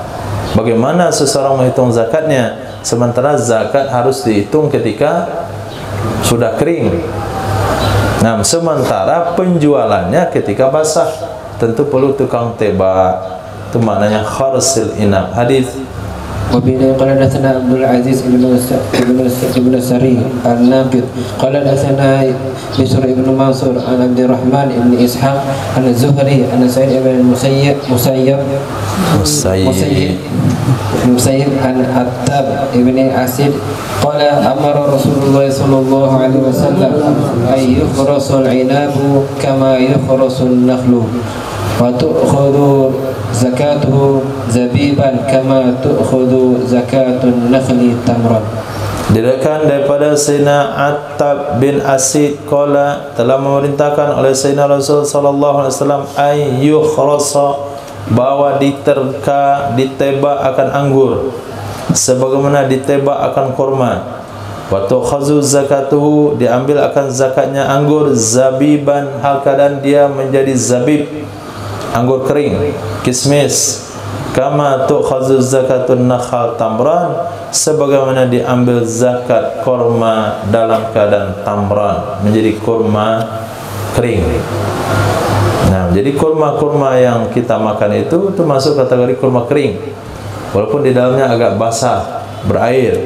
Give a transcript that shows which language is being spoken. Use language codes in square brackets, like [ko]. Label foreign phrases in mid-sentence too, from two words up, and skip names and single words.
[id] Bagaimana seseorang menghitung zakatnya? Sementara zakat harus dihitung ketika sudah kering. Nah, sementara penjualannya ketika basah, tentu perlu tukang tebak. Itu maknanya [ar] خرص العنب. [id] Hadis. [ar] وبه قال حدثنا عبد العزيز بن سري الناقد قال حدثنا بشر بن منصور عن عبد الرحمن بن اسحاق عن الزهري عن سعيد بن المسيب عن عتاب بن عسيد قال امر رسول الله صلى الله عليه وسلم ان يخرس العناب كما يخرس النخل وتؤخذ زكاته زبيبا كما تؤخذ زكاة النخل تمرا. [id] Diriwayatkan daripada Sayyidina Attab bin Asid qala, telah memerintahkan oleh Sayyidina Rasul [ar] صلى الله عليه وسلم [id] ayyukhrasa, bahwa diterka, ditebak akan anggur sebagaimana ditebak akan kurma. [ar] وتؤخذ زكاته, [id] diambil akan zakatnya anggur, zabiban, hal keadaan dia menjadi zabib. anggur kering, kismis. [ar] كما تؤخذ زكاة النخل تمرا, [id] sebagaimana diambil zakat kurma dalam keadaan tamran, menjadi kurma kering. Nah, jadi kurma-kurma yang kita makan itu masuk kategori kurma kering, walaupun di dalamnya agak basah, berair.